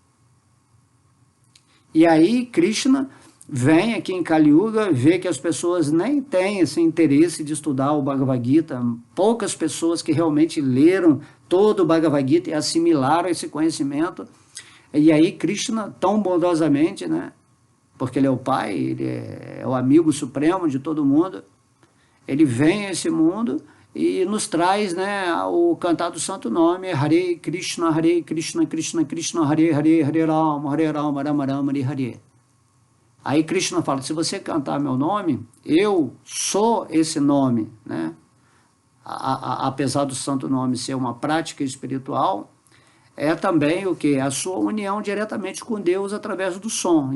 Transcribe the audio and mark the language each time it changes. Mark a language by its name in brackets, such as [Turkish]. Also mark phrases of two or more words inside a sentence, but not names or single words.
[Portuguese] E aí, Krishna vem aqui em Kali Yuga, vê que as pessoas nem têm esse interesse de estudar o Bhagavad Gita, poucas pessoas que realmente leram todo o Bhagavad Gita e assimilaram esse conhecimento. E aí Krishna, tão bondosamente, né, porque ele é o pai, ele é o amigo supremo de todo mundo, ele vem a esse mundo e nos traz, né, o cantar do santo nome, [Sanskrit] Hare Krishna, Krishna Krishna, Hare Hare, Hare Rama, Rama Rama, Hare Hare. [Portuguese] Aí Krishna fala, se você cantar meu nome, eu sou esse nome, né? Apesar do santo nome ser uma prática espiritual, é também o que? A sua união diretamente com Deus através do som.